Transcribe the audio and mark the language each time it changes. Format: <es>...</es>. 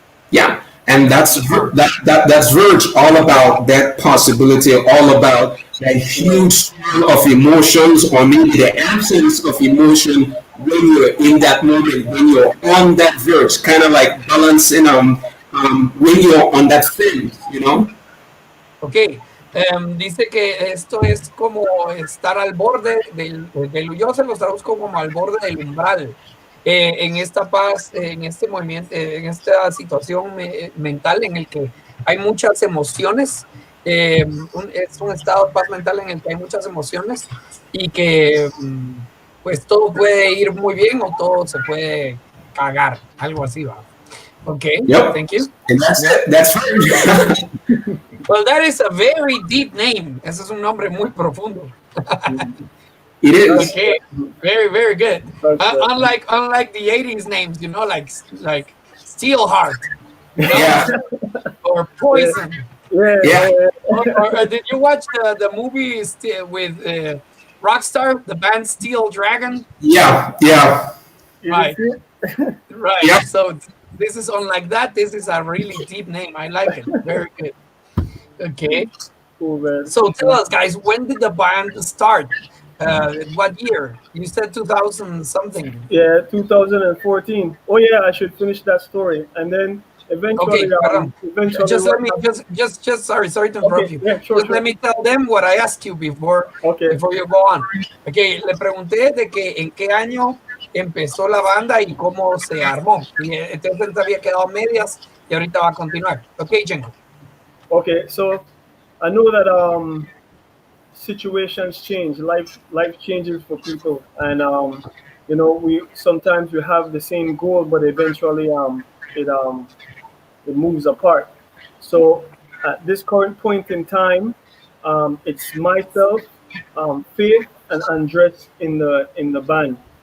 <en>Yeah, and that's Verge, all about that possibility, all about that huge swirl of emotions, or maybe the absence of emotion when you're in that moment, when you're on that verge, kind of like balancing when you're on that fence, you know. Okay.</en> <es>Dice que esto es como estar al borde yo se los traduzco como al borde del umbral, en esta paz, en este movimiento, en esta situación mental en el que hay muchas emociones, es un estado de paz mental en el que hay muchas emociones y que pues todo puede ir muy bien o todo se puede cagar, algo así va.</es> <en>Okay, yep. Thank you. And that's Verge. Well, that is a very deep name. Ese es un nombre muy profundo. It is. Okay, very, very good. Unlike the 80s names, you know, like Steelheart, you know? Yeah. Or Poison. Yeah. Or did you watch the movie with Rockstar, the band Steel Dragon? Yeah. Right. Right. Yep. So this is unlike that. This is a really deep name. I like it. Very good. Okay. Cool, man. So tell us, guys, when did the band start? What year? You said 2000 something. Yeah, 2014. Oh yeah, I should finish that story, and then eventually, okay, just let me just sorry to interrupt you. Yeah, sure. Let me tell them what I asked you before you go on.</en> <es>Okay, le pregunté de que en qué año empezó la banda y cómo se armó. Y entonces había quedado medias y ahorita va a continuar.</es> <en>Okay, Jenko. Okay, so I know that situations change, life changes for people, and you know, we sometimes we have the same goal, but eventually it moves apart. So at this current point in time, it's myself, Faith, and Andres in the band.</en>